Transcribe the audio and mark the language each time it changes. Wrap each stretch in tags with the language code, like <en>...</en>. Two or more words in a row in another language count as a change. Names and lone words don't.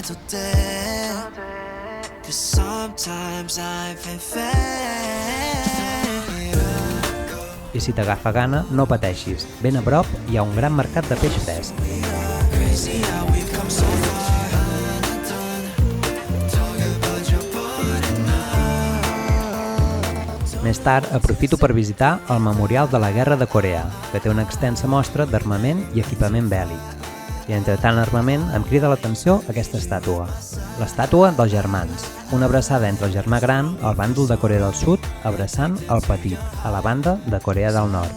<en>day. 'Cause sometimes I've been fake.</en> <ca>I si t'agafa gana, no pateixis. Ben a prop hi ha un gran mercat de peix fresc.</ca> <en>Crazy how we've come so far. Talk about your body now.</en> <ca>Més tard, aprofito per visitar el Memorial de la Guerra de Corea, que té una extensa mostra d'armament i equipament bèl·lic. I entre tant armament em crida l'atenció aquesta estàtua. L'estàtua dels germans, una abraçada entre el germà gran, el bàndol de Corea del Sud, abraçant el petit, a la banda de Corea del Nord.</ca>